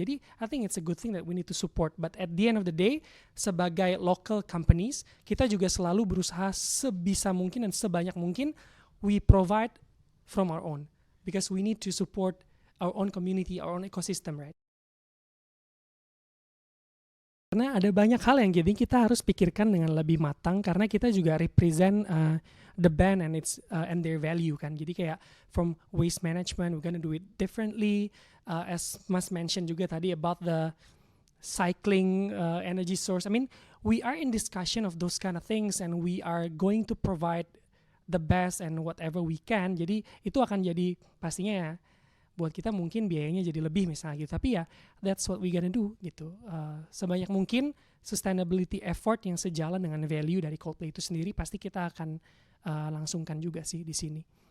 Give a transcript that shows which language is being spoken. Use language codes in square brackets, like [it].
[id] Jadi [en] I think it's a good thing that we need to support. But at the end of the day, [id] sebagai local companies, kita juga selalu berusaha sebisa mungkin dan sebanyak mungkin [en] we provide from our own. Because we need to support our own community, our own ecosystem, right? [id] Karena ada banyak hal yang jadi kita harus pikirkan dengan lebih matang karena kita juga [en] represent the band and its and their value [id] kan. Jadi kayak [en] from waste management we're gonna do it differently. As Mas mentioned juga tadi about the cycling energy source. I mean, we are in discussion of those kind of things and we are going to provide the best and whatever we can. [id] Jadi itu akan jadi pastinya ya buat kita mungkin biayanya jadi lebih misalnya gitu. Tapi ya [en] that's what we gonna do [id] gitu. Sebanyak mungkin sustainability effort yang sejalan dengan value dari Coldplay itu sendiri pasti kita akan langsungkan juga sih di sini.